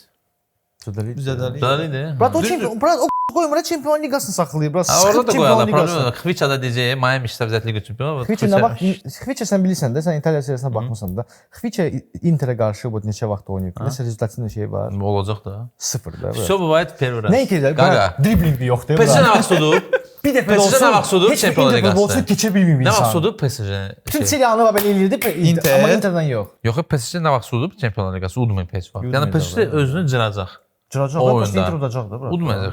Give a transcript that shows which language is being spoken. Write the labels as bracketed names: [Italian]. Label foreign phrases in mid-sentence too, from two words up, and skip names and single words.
[Azerbaijani] Düzədəli. Dəliydi. Brat o çempion, brat o qoymur Çempionlar Liqasını saxlayır. Brat Orada da qoyarlar. Problem yox. Xviça da deyəcək, Miami işləvzətli çempion. Xviça nə vaxt Xviça sən bilirsən də, sən İtaliya seriyasına baxmısan da. Xviça Interə qarşı bu neçə vaxt oynayıb. Nəsə rezultatında şey var. olacaq da. 0 da. [Russian] Все бывает первый раз. [Azerbaijani] Nə edirlər? Qaqa. Dribling yoxdur. PSG nə vaxt udub? Bir dəfə PSG olsun. nə vaxt udub heç bir Çempionlar Inter futbolçu Liqasında? keçə bilməyib Nə insan. vaxt udub PSG? Bütün seriyanı belə eləyirdi, Inter. amma Interdən yox. Yox, PSG nə vaxt udub Çempionlar Liqası? Udmayıb heç vaxt. Yəni PSG özünü cıracaq. Cıracaq O da, oyunda. Inter udacaq da bura. Udmayacaq